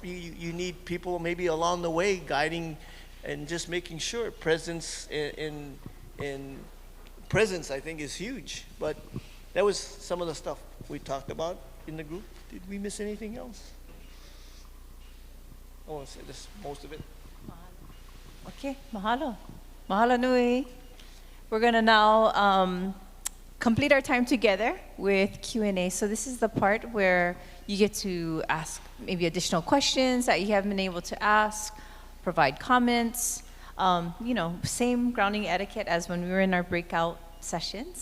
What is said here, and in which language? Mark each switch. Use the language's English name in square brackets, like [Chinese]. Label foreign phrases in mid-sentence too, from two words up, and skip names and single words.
[English] You need people maybe along the way guiding and just making sure presence in presence, I think, is huge. But that was some of the stuff we talked about in the group. Did we miss anything else? I want to say this, most of it. [Hawaiian] Okay, mahalo. Mahalo nui. [English] We're gonna now complete our time together with Q&A. So this is the part where you get to ask maybe additional questions that you haven't been able to ask, provide comments, same grounding etiquette as when we were in our breakout sessions.